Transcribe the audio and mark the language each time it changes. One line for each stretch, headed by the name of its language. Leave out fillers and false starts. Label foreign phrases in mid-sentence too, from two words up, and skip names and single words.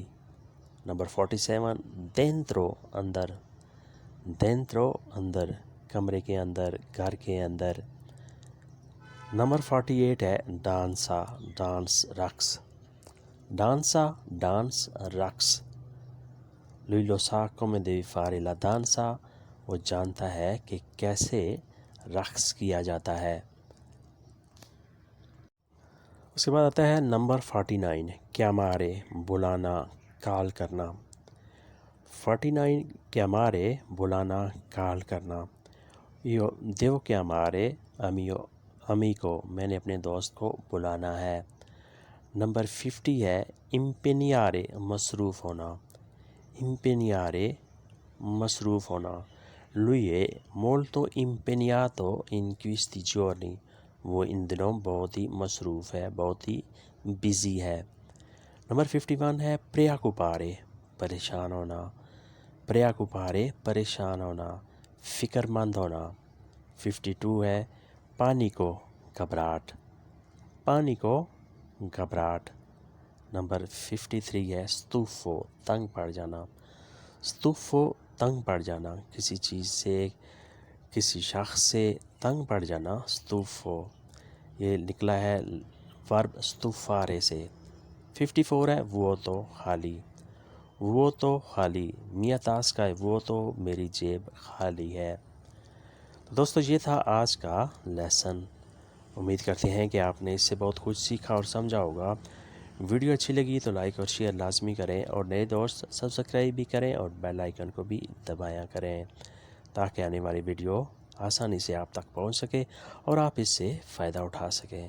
Urdu: نمبر 47 دینترو، اندر، دینترو اندر، کمرے کے اندر، گھر کے اندر۔ نمبر 48 ہے ڈانسا، ڈانس، رقص، ڈانسا، ڈانس، رقص۔
Italian: lui lo sa come devi fare la danza،
Urdu: وہ جانتا ہے کہ کیسے رقص کیا جاتا ہے۔ اس کے بعد آتا ہے نمبر 49 chiamare، بلانا، کال کرنا، 49 chiamare، بلانا، کال کرنا۔
Italian: io devo chiamare mio amico،
Urdu: میں نے اپنے دوست کو بلانا ہے۔ نمبر 50 ہے impegnare، مصروف ہونا، impegnare، مصروف ہونا۔
Italian: lui è molto impegnato in questi giorni،
Urdu: وہ ان دنوں بہت ہی مصروف ہے، بہت ہی بزی ہے۔ نمبر 51 ہے preoccupare، پریشان ہونا، preoccupare، پریشان ہونا، فکر مند ہونا۔ 52 ہے پانیکو، گھبراہٹ، پانیکو، گھبراہٹ۔ نمبر 53 ہے stufo، تنگ پڑ جانا، stufo، تنگ پڑ جانا، کسی چیز سے، کسی شخص سے تنگ پڑ جانا، stufo، یہ نکلا ہے ورب stufare سے۔ 54 ہے vuoto، خالی، vuoto، خالی،
Italian: mia tasca
Urdu: ہے vuoto، میری جیب خالی ہے۔ تو دوستو یہ تھا آج کا لیسن، امید کرتے ہیں کہ آپ نے اس سے بہت کچھ سیکھا اور سمجھا ہوگا۔ ویڈیو اچھی لگی تو لائک اور شیئر لازمی کریں، اور نئے دوست سبسکرائب بھی کریں اور
English: bell icon
Urdu: کو بھی دبایا کریں تاکہ آنے والی ویڈیو آسانی سے آپ تک پہنچ سکے اور آپ اس سے فائدہ اٹھا سکیں۔